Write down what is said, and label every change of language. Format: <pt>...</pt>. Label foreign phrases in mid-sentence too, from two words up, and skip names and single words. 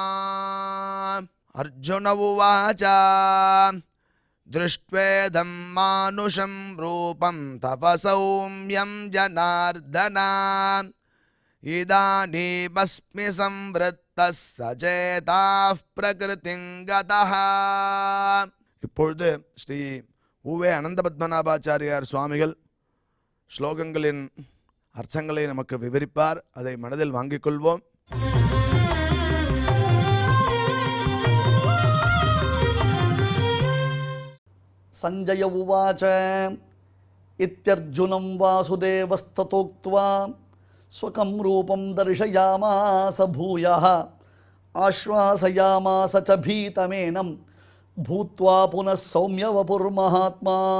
<sa>अर्जुन उवाच दृष्ट्वेदं मानुषं रूपं तव सौम्यं जनार्दन इदानीमस्मि संवृत्तः सचेताः प्रकृतिं गतः।</sa> <ta>இப்பொழுது ஸ்ரீ உவே அனந்த பத்மநாபாச்சாரியார் சுவாமிகள் ஸ்லோகங்களின் அர்த்தங்களை நமக்கு விவரிப்பார். அதை மனதில் வாங்கிக் கொள்வோம்.</ta> <sa>संजय उवाच इत्यर्जुनं वासुदेवस्तथोक्त्वा स्वकं रूपं दर्शयामास भूयः आश्वासयामास च भीतमेनं भूत्वा पुनः सौम्यवपुर्महात्मा</sa>